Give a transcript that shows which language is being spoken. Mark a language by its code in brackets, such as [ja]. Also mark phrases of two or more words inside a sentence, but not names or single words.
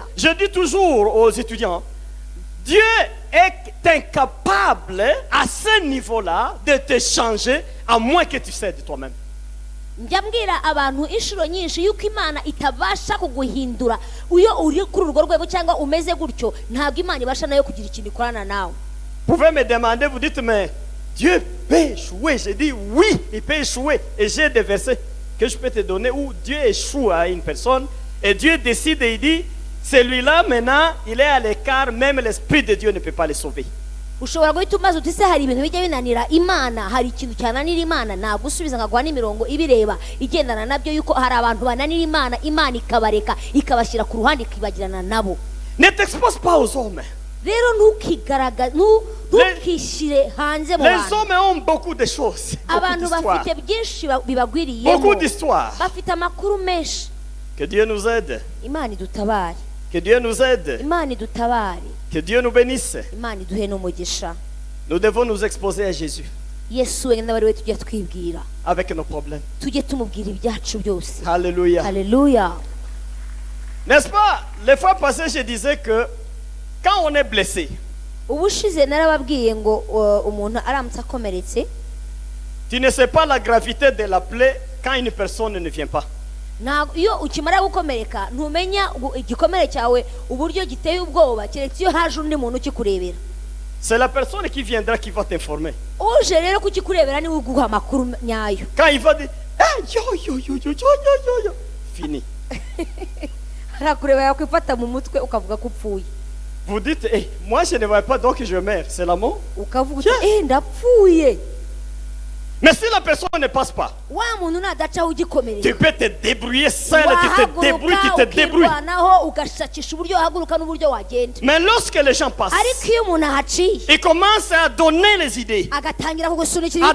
[fr] Je dis toujours aux étudiants, Dieu est incapable à ce niveau-là de te changer à moins que tu cèdes toi-même. [rw] Njya mbwira abantu inshuro nyinshi yuko Imana itabasha kuguhindura iyo uri kuri urwo rwego cyangwa umeze gutyo, ntabwo Imana ibasha nayo kugira ikintu ikorana nawe. [fr] Vous pouvez me demander, vous dites, mais Dieu peut échouer. Je dis oui, il peut échouer. Et j'ai des versets que je peux te donner où Dieu échoue à une personne et Dieu décide et il dit, celui-là maintenant, il est à l'écart, même l'Esprit de Dieu ne peut pas le sauver. [rw] Ushobora guhita umaze uti se hari ibintu bijya binanira Imana, hari ikintu cyananira Imana, nagusubiza nkaguha n'imirongo ibireba igendana nabyo yuko hari abantu bananira Imana, Imana ikabareka ikabashyira ku ruhande ikibagirana nabo. [fr] Ne t'expose pas aux hommes. [rw] Rero ntukigaragaze, ntukishyire hanze mu [fr] Les [rw] bantu. [fr] hommes ont beaucoup de choses, beaucoup [rw] Abantu [fr] d'histoires. [rw] bafite byinshi bibagwiriyemo, [fr] Beaucoup d'histoires. [rw] bafite amakuru menshi. [fr] Que Dieu nous aide. [rw] Imana idutabare, [fr] Que Dieu nous aide. [rw] Imana idutabare, [fr] Que Dieu nous bénisse. [rw] Imana iduhe n'umugisha. [fr] Nous devons nous exposer à Jésus [rw] Yesu wenyine ari we tujya twibwira, [fr] avec nos problèmes. [rw] tujye tumubwira ibyacu byose. [fr] Alléluia. [rw] Haleluya. [fr] N'est-ce pas? Les fois passées, je disais que quand on est blessé, [rw] Ubushize narababwiye ngo umuntu aramutse akomeretse, [fr] tu ne sais pas la gravité de la plaie quand une personne ne vient pas. [rw] iyo ukimara gukomereka ntumenya igikomere cyawe uburyo giteye ubwoba, keretse iyo haje undi muntu ukikurebera. [fr] C'est la personne qui viendra qui va t'informer. [rw] Uje rero kukikurebera niwe uguha amakuru nyayo. [fr] Quand il va dire, yo, fini. [rw] Arakureba yakwifata mu mutwe ukavuga ko upfuye. [fr] Vous dites, moi je ne vois pas donc je meurs. C'est la mort. [rw] Ukavuga uti ndapfuye. [fr] Mais si la personne ne passe pas, [rw] wa muntu nadacaho [fr] tu [rw] ugikomerera [fr] peux te débrouiller seul, tu te débrouilles. [rw] ukirwanaho ugashakisha uburyo wahaguruka n'uburyo wagenda. [fr] Mais lorsque les gens passent, [rw] Ariko iyo umuntu ahaciye [fr] ils commencent à donner les idées, [rw] agatangira kugusunikira